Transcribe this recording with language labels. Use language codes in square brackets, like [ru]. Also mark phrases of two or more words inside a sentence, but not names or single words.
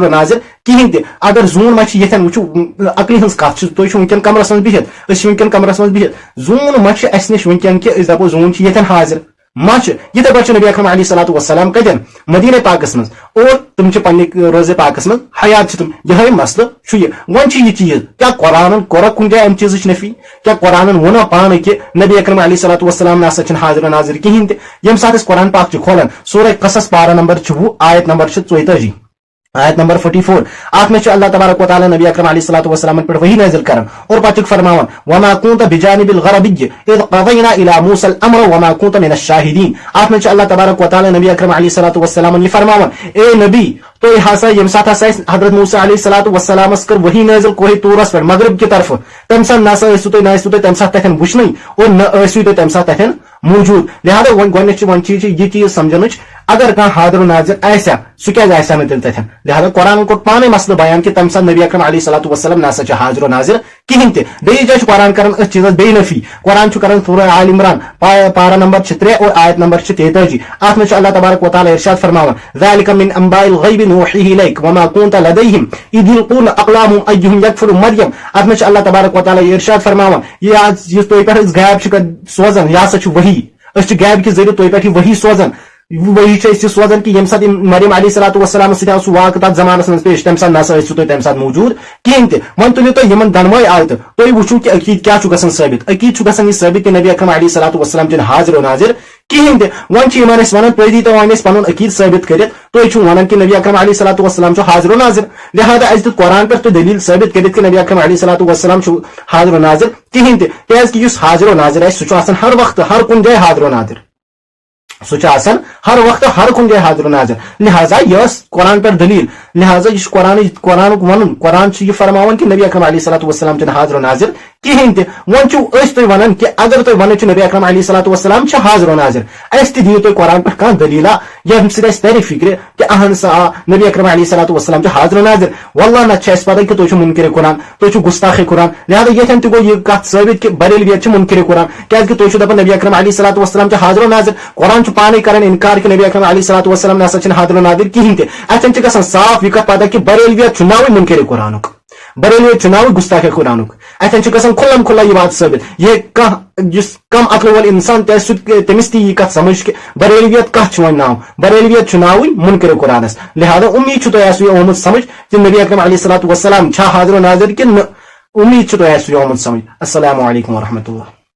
[ks] و ناظر کِہینۍ تہِ اگر زوٗن ما چھِ ییٚتھٮ۪ن وٕچھو عقلہِ ہٕنٛز کتھ چھِ تُہۍ چھِو وٕنکٮ۪ن کمرس منٛز بِہِتھ أسۍ چھِ وٕنکٮ۪ن کمرس منٛز بِہِتھ زوٗن ما چھِ اسہِ نِش وٕنکٮ۪ن کہِ أسۍ دپو زوٗن چھِ ییٚتھٮ۪ن حاضر ما چھِ یِتھے پٲٹھۍ چھُ نبی اکرم [ar] علیہ الصلوۃ والسلام [ks] کتٮ۪ن مدیٖنہ پاکس منٛز اور تِم چھِ پننہِ روزے پاکس منٛز حیات چھِ تِم یِہے مسلہٕ چھُ یہِ وۄنۍ چھُ یہِ چیٖز کیٛاہ قرآنن کوٚرا کُنہِ جایہِ امہِ چیٖزٕچ نفی کیٛاہ قرآنن ووٚنا پانہٕ کہِ نبی اکرم [ar] علیہ الصلوۃ والسلام [ks] نسا چھِنہٕ حاضر و ناظر کِہینۍ تہِ ییٚمہِ ساتہٕ أسۍ قرآن پاک چھِ کھولان سورہ قصص پارہ نمبر 20 آیت نمبر چھِ 42 آیت نمبر 44 اتھ میں [ar] اللہ تبارک و تعالیٰ [ks] نبی اکرم [ar] علیہ الصلوۃ والسلام [ks] پہ وحی نازل کران اور پتہ فرماون [ar] وما كنت بجانب الغربی اذ قضینا الى موسى الامر وما كنت من الشاہدین [ks] اتھ میں [ar] اللہ تبارک و تعالیٰ [ks] نبی اکرم [ar] علیہ الصلوۃ والسلام [ks] یہ فرماون اے نبی تو ہسا یم سات ہسا حضرت موسیٰ [ar] علیہ الصلوۃ والسلام [ks] کر وحی نازل کوہ طورس پہ [ur] مغرب کی طرف [ks] تمہ سات نسا ٲسِو تُہۍ نہ ٲسِو تُہۍ تمہ سات تتھٮ۪ن وٕچھنٕے اور نہ ٲسِو تُہۍ تمہ سات تتھٮ۪ن موجود لہذا گۄڈنیٚتھ چھِ وۄنۍ چیٖز یہِ چیٖز سمجھنٕچ اگر کانٛہہ حاضر و ناظر آسیا سُہ کیٛازِ آسیا نہٕ تیٚلہِ تتھٮ۪ن لہذا قرآنن کوٚر پانے مسلہٕ بیان کہِ تمہِ ساتہٕ نبی اکرم [ar] علیہ الصلوۃ والسلام [ks] نسا چھِ حاضر و ناظر کِہینۍ تہِ بیٚیِس جایہِ چھُ قرآن کران أتھۍ چیٖزس بیٚیہِ نفی قرآن چھُ کران سورہ آل عمران پارہ نمبر 3 اور آیت نمبر 43 اتھ منٛز چھُ [ar] اللہ تبارک و تعالیٰ [ks] ارشاد فرماوان [ar] ذلك من انباء الغیب نوحیہ الیک وما كنت لدیہم اذ یلقون اقلامہم ایہم یکفر مریم [ks] اتھ منٛز چھُ [ar] اللہ تبارک و [ks] تعالیٰ ارشاد فرماوان یُس تُہۍ پٮ۪ٹھ أسۍ غیب چھِ سوزان یہِ ہسا چھُ وحی أسۍ چھِ غیب کہِ ذٔریعہٕ تُہۍ پٮ۪ٹھ یہِ وحی سوزان وحی چھِ أسۍ یہِ سوزان کہِ ییٚمہِ ساتہٕ مریم [ar] علیہ الصلوۃ والسلام [ks] سۭتۍ آو سُہ واقعہٕ تتھ زمانس منٛز پیش تمہِ ساتہٕ نسا ٲسِو تُہۍ تمہِ ساتہٕ موجوٗد کِہینۍ تہِ وۄنۍ تُلِو تُہۍ یِمن دۄنوے آیتہٕ تُہۍ وٕچھِو کہِ عقیٖد کیٛاہ چھُ گژھان ثٲبت عقیٖد چھُ گژھان یہِ ثٲبت کہِ نبی اکرم [ar] علیہ الصلوۃ والسلام [ks] چھِنہٕ حاضر و ناظر کِہینۍ تہِ وۄنۍ چھِ یِمن أسۍ ونان تُہۍ دیٖتو وۄنۍ أسۍ پنُن عقیٖد ثٲبت کٔرِتھ تُہۍ چھِو ونان کہِ نبی اکرم [ar] علیہ الصلوۃ والسلام [ks] چھُ حاضر و ناظر لہذا اسہِ دیُت قرآن پٮ۪ٹھ تہِ دلیٖل ثٲبت کٔرِتھ کہِ نبی اکرم [ar] علیہ الصلوۃ والسلام [ks] چھُ حاضر و ناظر کِہینۍ تہِ کیٛازِ کہِ یُس حاضر و ناظر آسہِ سُہ چھُ آسان ہر وقتہٕ ہر کُنہِ جایہِ حاضر و ناظر سُہ چھُ آسان ہر وقتہٕ ہر کُنہِ جایہِ حاضر و ناظر لہذا یہِ ٲس قرآن پٮ۪ٹھ دلیٖل لہذا یہِ چھُ قرآنُک ونُن قرآن چھُ یہِ فرماوان کہِ نبی اکرم [ar] علیہ الصلوۃ والسلام [ks] چھِنہٕ حاضر و ناظر کِہینۍ تہِ وۄنۍ چھِو أسۍ تُہۍ ونان کہِ اگر تُہۍ ونان چھِو نبی اکرم [ar] علیہ الصلوۃ والسلام [ks] چھِ حاضر و ناظر اَسہِ تہِ دِیِو تُہۍ قرآن پٮ۪ٹھ کانٛہہ دلیٖلا ییٚمہِ سۭتۍ اَسہِ ترِ فِکرِ کہِ اہن سا آ نبی اکرم [ar] علیہ الصلوۃ والسلام [ks] چھِ حاضر و ناظر واللہ نتہٕ چھِ اَسہِ پتہ کہِ تُہۍ چھِو مُنکِرِ قرآن تُہۍ چھِو گُستاخِ قرآن لہذا ییٚتھٮ۪ن تہِ گوٚو یہِ کتھ ثٲبت کہِ بریلویت چھِ مُنکِرِ قرآن کیٛازِ کہِ تُہۍ چھِو دپان نبی اکرم [ar] علیہ الصلوۃ والسلام [ks] چھِ حاضر و ناظر قرآن چھُ پانے کران انکار کہِ نبی اکرم [ar] علیہ الصلوۃ والسلام [ks] نسا چھِنہٕ حاضر و ناظر کِہینۍ تہِ اتھٮ۪ن چھِ گژھان صاف یہِ کتھ پتہ کہِ بریلویت چھُ ناوٕے مُنکِرِ قرآنُک بریلویت چھُ ناوٕے گُستاخِ قرآنُک اتھٮ۪ن چھِ گژھان کھُلم کھُلا یہِ وات ثٲبت یہِ کانٛہہ یُس کم عقل وول انسان تہِ آسہِ سُہ تٔمِس تہِ یی کتھ سمجھ کہِ بریلویت کتھ چھُ وۄنۍ ناو بریلویت چھُ ناوٕے مُنکِرِ قرآنس لہذا امید چھُ تۄہہِ آسوٕ یہِ آمُت سمجھ کہِ نبی اکرم [ar] علیہ الصلوۃ والسلام [ks] چھا حاضر و ناظر کِنہٕ نہ امید چھُ تۄہہِ آسوٕ یہِ آمُت سمجھ [ar] السلام علیکم ورحمۃ اللہ